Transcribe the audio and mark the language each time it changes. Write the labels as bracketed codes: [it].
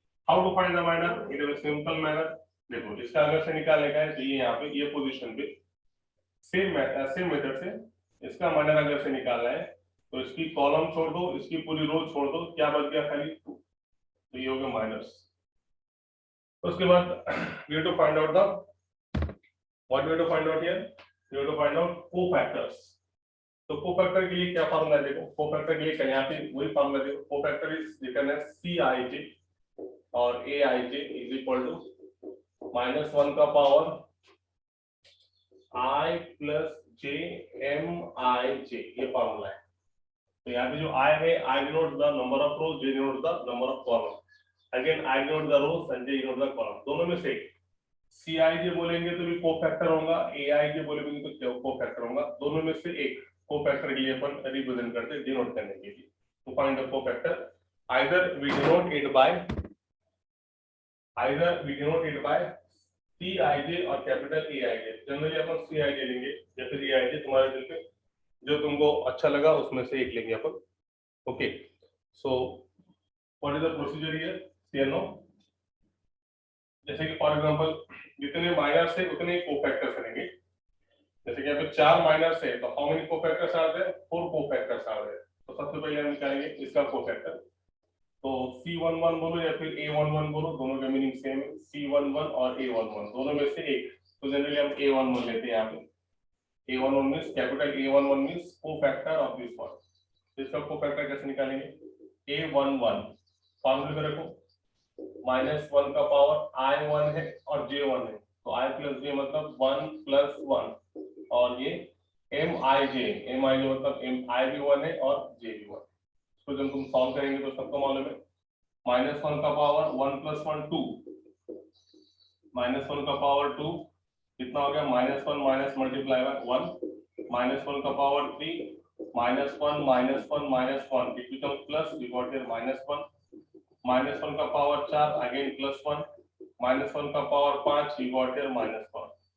[en] How to find the minor in a simple manner. [hi] देखो इसका अगर से निकालने का है तो ये यहाँ पे ये पोजीशन पे सेम मेथड से इसका माइनर अगर से निकालना है तो इसकी कॉलम छोड़ दो, इसकी पूरी रो छोड़ दो, क्या बच गया खाली 2, तो ये हो गया माइनस। उसके बाद [en] we have to find out the what we have to find out here, we have to find out cofactors। [hi] तो कोफैक्टर के लिए क्या फार्मूला है, देखो कोफैक्टर के लिए यहाँ पे वही फार्मूला देखो, [en] cofactor is written as Cij और Aij is equal to [hi] -1 का power I plus j Mij, ये फार्मूला है। तो यहाँ पे जो I है, [en] I denotes the number of rows, j denotes the number of columns। Again I denotes the rows, Sanjay denotes the column, [hi] दोनों में से Cij बोलेंगे तो भी कोफैक्टर होगा, Aij बोलेंगे तो क्या कोफैक्टर होगा, दोनों में से एक कोफैक्टर के लिए अपन रिप्रेजेंट करते हैं डिनोट करने के लिए। [en] To find the cofactor either we denote it by Cij और capital Aij। [hi] जनरली अपन Cij लेंगे या फिर Aij, तुम्हारे दिल पे जो तुमको अच्छा लगा उसमें से एक लेंगे अपन। [en] Okay, so what is the procedure here, clear no. [hi] जैसे कि फॉर एग्जांपल जितने माइनर्स है उतने कोफैक्टर्स रहेंगे। जैसे कि यहाँ पे 4 माइनर्स है तो [en] How many cofactors are there, 4 cofactors are there. [hi] तो सबसे पहले हम निकालेंगे इसका कोफैक्टर। तो C11 बोलो या फिर A11 बोलो, दोनों का मीनिंग सेम है, C11 और A11 दोनों में से एक। तो जनरली हम A11 लेते हैं यहाँ पे। [en] A11 means capital A11 means cofactor of this one. [hi] इसका कोफैक्टर कैसे निकालेंगे, A11 फॉर्मूले में रखो, -1 का पावर I1 है और J1 है, तो I प्लस J मतलब 1 प्लस 1, और ये Mij मतलब I भी 1 है और J भी 1। इसको जब तुम सॉल्व करेंगे तो सबको मालूम है -1 का पावर 1 प्लस 1 2, -1 का पावर 2 कितना हो गया, -1 माइनस मल्टीप्लाई बाय 1, -1 का power 3 -1 -1 [en] it become plus, we got here -1, [hi] -1 का पावर 4 अगेन प्लस 1, -1 का पावर 5 [en] We got here -1।